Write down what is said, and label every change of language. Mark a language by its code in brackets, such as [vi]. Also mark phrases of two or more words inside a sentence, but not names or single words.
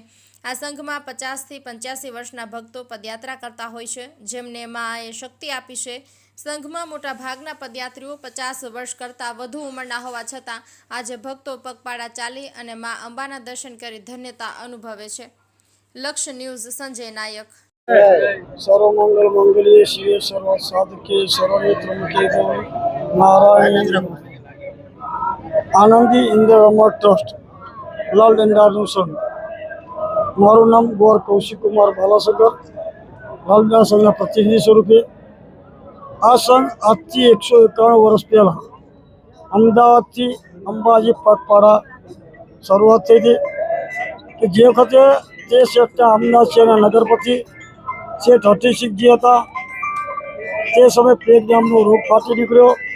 [gu] આ સંઘમાં 50થી 85 વર્ષના ભક્તો પદયાત્રા કરતા હોય છે, જેમને માએ શક્તિ આપી છે। સંઘમાં મોટા ભાગના પદયાત્રીઓ 50 વર્ષ કરતાં વધુ ઉંમરના હોવા છતાં આજે ભક્તો પગપાળા ચાલી અને મા અંબાના દર્શન કરી ધન્યતા અનુભવે છે। લક્ષ્ય ન્યૂઝ, સંજય નાયક। [sa] सर्वमंगल मंगल्ये शिवे सर्व साधके शरण्ये त्र्यंबके गौरी नारायणी आनंदी [gu] ઇંદિરા અમર ટ્રસ્ટ લાલ દંડાનું સંઘ। મારું નામ ગોર કૌશિક કુમાર બાલાસગર, લાલ દંડા સંઘના પ્રતિનિધિ સ્વરૂપે। આ સંઘ આજથી 191 વર્ષ પહેલાં અમદાવાદથી અંબાજી પગપાળા શરૂઆત થઈ હતી કે જે વખતે તે શેઠના અમદાવાદ શહેરના નગરપતિ શેઠ હઠીસિંહજી હતા, તે સમયે પ્લેગ નામનો રોગ ફાટી નીકળ્યો।